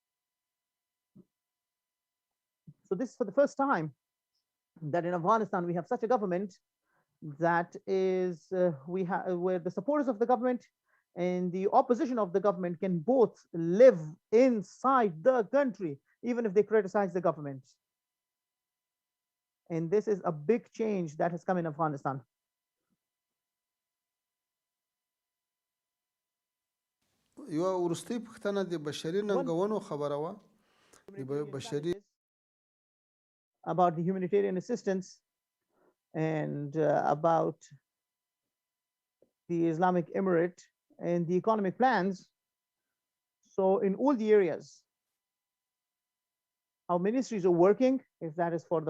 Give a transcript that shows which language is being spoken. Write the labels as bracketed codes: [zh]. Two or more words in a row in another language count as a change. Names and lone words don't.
[en] So this is for the first time that in Afghanistan, we have such a government that is, where the supporters of the government and the opposition of the government can both live inside the country, even if they criticize the government. And this is a big change that has come in Afghanistan. [ps] یو ورستی پښتنه د بشري ننګونو خبره وه د بشري [en] about the humanitarian assistance and about the Islamic Emirate and the economic plans. So in all the areas, our ministries are working, if that is for the